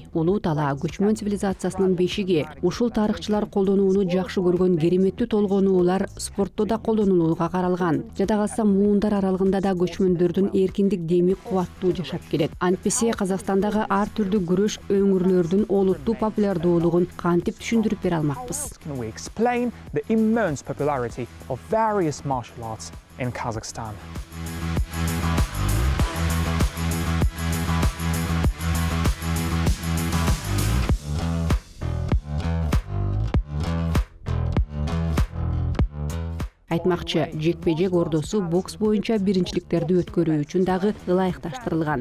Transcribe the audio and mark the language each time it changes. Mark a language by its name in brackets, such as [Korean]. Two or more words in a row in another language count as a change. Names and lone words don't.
[Kyrgyz] Улуу талаа көчмөн цивилизациясынын бешиги. Ушул тарыхчылар колдонууну жакшы көргөн кереметтүү толгонуулар спортто да колдонулууга каралган. Жада калса, муундар аралыгында да көчмөндөрдүн эркиндик деми кубаттуу жашап келет. Антпесе Казакстандагы ар түрдүү күрөш өңүрлөрдүн олуттуу популярдуулугун кантип түшүндүрүп бере алмакпыз? [English] Arts in Kazakhstan. [Kyrgyz] Айтмакчы, жекпе-жек ордосу бокс боюнча биринчиликтерди өткөрүү үчүн дагы ылайыкташтырылган.